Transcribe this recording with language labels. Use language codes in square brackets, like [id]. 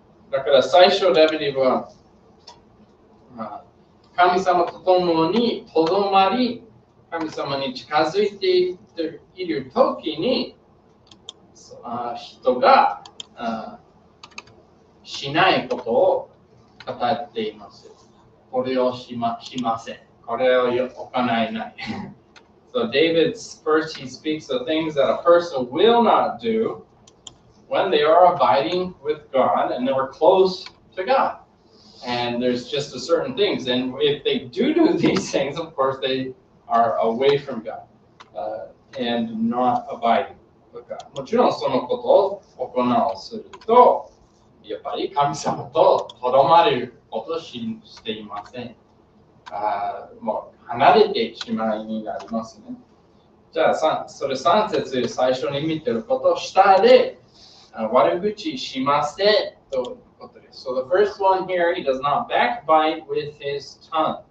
[ja] だから最初ダビデは神様と共にとどまり、神様に近づいているときに、人がしないことを語っています。これをしません。これを行わない。 [en] So David's first he speaks of things that a person will not do when they are abiding with God and they were close to God. And there's just a certain things. And if they do these things, of course, they are away from God and not abiding with God. [ja] もちろんそのことを行うすると、やっぱり神様ととどまることをしていません。もう離れてしまいになりますね。じゃあそれ3節で最初に見てることを下で悪口しませんということです。 [en] So the first one here, he does not backbite with his tongue.